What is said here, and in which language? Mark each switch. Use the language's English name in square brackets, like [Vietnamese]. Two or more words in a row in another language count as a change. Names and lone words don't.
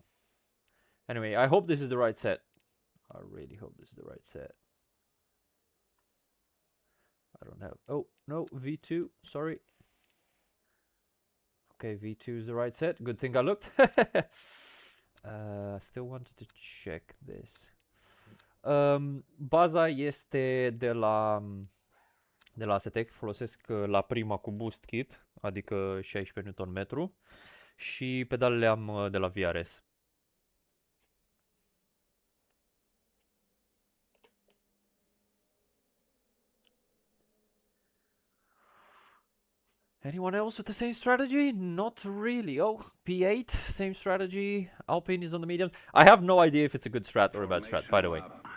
[English] Anyway, I hope this is the right set. I really hope this is the right set. I don't have... Oh, no, V2. Sorry. Okay, V2 is the right set. Good thing I looked. Still wanted to check this. [Romanian] Baza este de la Asetek. Folosesc la Prima cu [English] boost kit, [Romanian] adică 16 Nm. Și pedalele am de la VRS. [English] Anyone else with the same strategy? Not really. Oh, P8, same strategy. Alpine is on the mediums. I have no idea if it's a good strat or a bad strat, by the way.